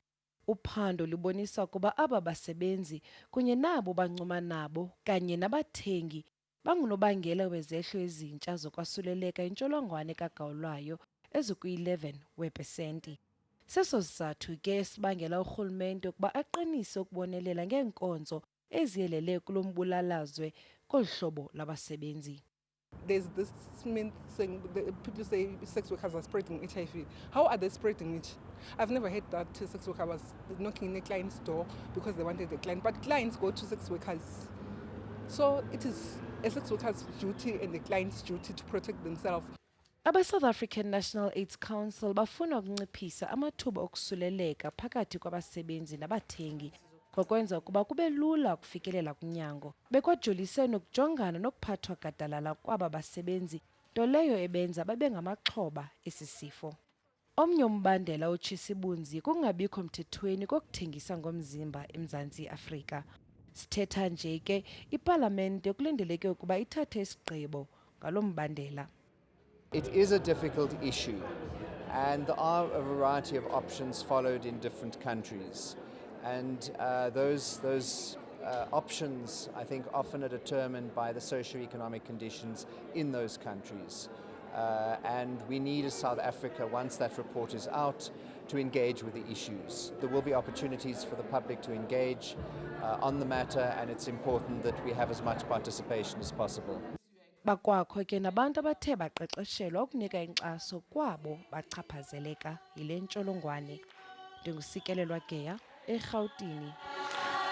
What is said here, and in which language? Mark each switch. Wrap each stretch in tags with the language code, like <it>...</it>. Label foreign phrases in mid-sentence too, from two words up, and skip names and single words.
<xh>Uphando libonisa ukuba aba basebenzi kunye nabo bancuma nabo kanye nabathengi bangunobangela wezehlo ezintsha zokwasuleleka intsholongwane kagawulayo ezikwi-11 weepesenti. Seso sizathu ke esibangela urhulumente ukuba aqinise ukubonelela ngeenkonzo eziyelele kulo mbulalazwe kolu hlobo labasebenzi.</xh> <en>There's this myth saying people say sex workers are spreading HIV. How are they spreading it? I've never heard that a sex worker was knocking on a client's door because they wanted a client, but clients go to sex workers. So it is a sex worker's duty and the client's duty to protect themselves.</en> <xh>Aba-South African National AIDS Council bafuna ukunciphisa amathuba okusuleleka phakathi kwabasebenzi nabathengi ngokwenza ukuba kube lula ukufikelela kunyango. Bekwajolise nokujongana nokuphathwa gadalala kwaba basebenzi, nto leyo ebenza babe ngamaxhoba esi sifo. Omnye umbandela otshisa ibunzi kungabikho mthethweni kokuthengisa ngomzimba eMzantsi Afrika. Sithetha nje ke ipalamente kulindeleke ukuba ithathe isigqibo ngalo mbandela.</xh> <en>It is a difficult issue, and there are a variety of options followed in different countries. And those options, I think, often are determined by the socio-economic conditions in those countries. And we need, as South Africa, once that report is out, to engage with the issues. There will be opportunities for the public to engage on the matter, and it's important that we have as much participation as possible.</en> <xh>Bakwakho ke nabantu abathe baqeqeshelwa ukunika inkxaso kwabo bachaphazeleka yile ntsholongwane. Ndingusikelelwa Geya, eRhawutini.</xh>